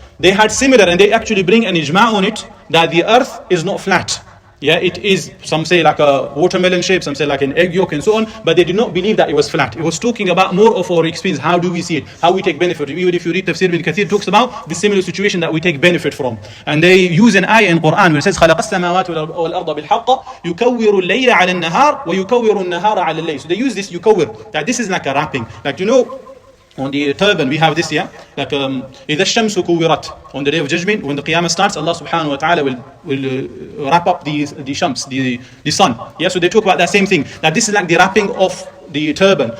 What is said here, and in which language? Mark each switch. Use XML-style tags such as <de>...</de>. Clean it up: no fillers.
<en>They had similar, and they actually bring an ijma' on it that the earth is not flat. Yeah, it is, some say like a watermelon shape, some say like an egg yolk and so on, but they did not believe that it was flat. It was talking about more of our experience, how do we see it, how we take benefit. Even if you read Tafseer Ibn Kathir, talks about the similar situation that we take benefit from. And they use an ayah in Quran where it says,</en> <ar>خَلَقَ السَّمَاوَاتِ وَالْأَرْضَ بِالْحَقِّ يُكَوِّرُ اللَّيْلَ عَلَى النَّهَارِ وَيُكَوِّرُ النَّهَارَ عَلَى اللَّيْلِ.</ar> <en>So they use this yukawwir, that this is like a wrapping. Like, you know, on the turban we have this, yeah, like</en> <ar>إِذَا الشَّمْسُ كُوِّرَتْ,</ar> <en>on the day of judgment, when the qiyamah starts, Allah subhanahu wa ta'ala will wrap up the shams, the sun. Yeah, so they talk about that same thing, that this is like the wrapping of the turban.</en>